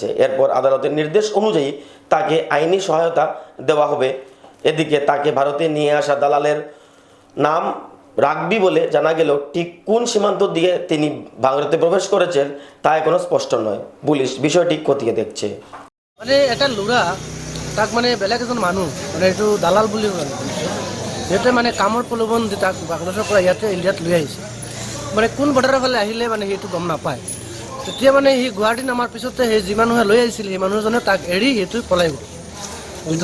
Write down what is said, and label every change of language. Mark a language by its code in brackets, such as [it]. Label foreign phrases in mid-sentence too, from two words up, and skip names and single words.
[bn] এরপর আদালতের নির্দেশ অনুযায়ী তাকে আইনি সহায়তা দেওয়া হবে। এদিকে তাকে ভারতে নিয়ে আসা দালালের নাম রাখবি বলে জানা গেল ঠিক কোন সীমান্ত দিয়ে তিনি ভারতে প্রবেশ করেছেন তা এখনো স্পষ্ট নয়। পুলিশ বিষয়টি খতিয়ে দেখছে। [as] মানে এটা লুৰা তাক মানে বেলেগ এজন মানুহ মানে এইটো দালাল বুলি কয়। সিহঁতে মানে কামৰ প্ৰলোভন দি তাক বাংলাদেশৰ পৰা ইয়াতে ইণ্ডিয়াত লৈ আহিছে। মানে কোন বৰ্ডাৰৰ ফালে আহিলে মানে সেইটো গম নাপায়। তেতিয়া মানে সি গুৱাহাটী নামাৰ পিছতে সেই যি মানুহে লৈ আহিছিল সেই মানুহজনে তাক এৰি সেইটো পলাই গ'ল।